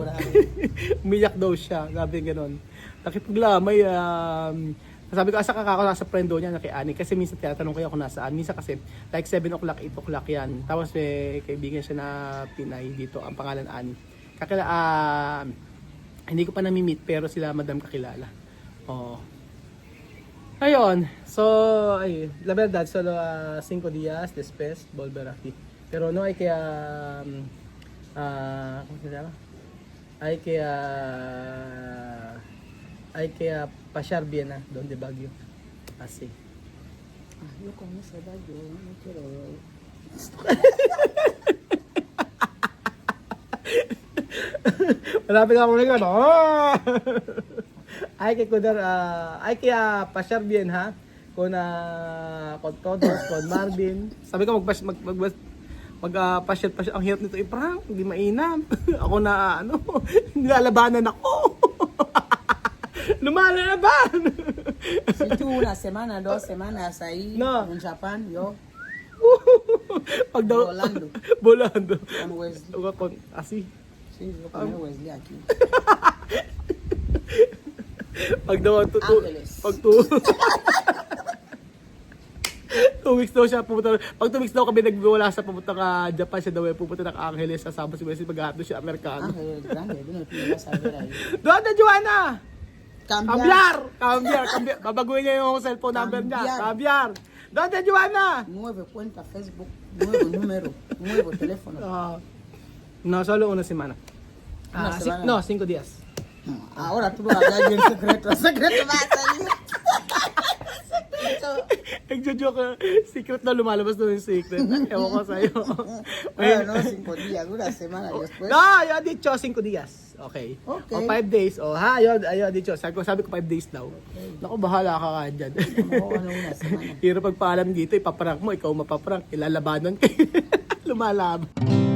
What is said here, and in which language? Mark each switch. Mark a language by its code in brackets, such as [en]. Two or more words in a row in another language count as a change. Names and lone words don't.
[tl] Umiyak daw siya, sabi gano'n. Nakipaglamay, sabi ko, asa kakako sa friend daw niya na kay Ani. Kasi minsan tinatanong kayo kung nasaan. Minsan kasi like 7 o'clock, 8 o'clock yan. Tapos may kaibigan siya na Pinay dito, ang pangalan Ani. Hindi ko pa nami-meet pero sila madam kakilala. Oo. Ayun. So, [es] la verdad, solo 5 días después volver aquí. Pero no hay que ¿cómo se llama? Hay que pasar bien donde Baguio. Así. Yo con esa edad yo no quiero. [tl] Malapit ako na gano'n. [es] Hay que cuidar, hay que pasar bien ha. Con todos, con Marvin. [tl] Sabi ko magpasyal. Ang hirap nito i-prank, hindi mainam. Ako na nilalabanan ako. Lumalaban. [es] Si tú una semana, 2 semanas ahí en Japón, yo volando. Con Wesley. Así. Sí, yo con Wesley aquí. [tl] Pag 2 weeks daw siya pupunta. Pag 2 weeks daw kami nagwala sa pupunta ka Japan, siya daw ay pupunta ng Angeles, sasama si Wesley, maghahatid siya Amerikano. Angeles grande, doon pinila sa ahí. Doon na Joanna! [es] Cambiar. [tl] Babaguhin niya yung cellphone number niya. Cambiar. Doon na Joanna! [es] Nuevo cuenta Facebook, nuevo número, nuevo teléfono. No, solo una semana. Una semana. No, 5 días. Ahora tú vas a hablar bien secreto. Secreto va a salir. Secreto. [tl] Nagjo-joke, secret na lumalabas doon yung secret. Ewan ko sa'yo. [es] Bueno, 5 días, una semana después. No, yo he dicho 5 días. Okay. O 5 days. Yo dicho. [tl] Sabi ko 5 days daw. Okay. Naku, bahala ka ka dyan. [es] Una semana. [tl] Hiro pagpaalam dito, ipaprank mo, ikaw mapaprank, ilalabanan kayo. Lumalaban.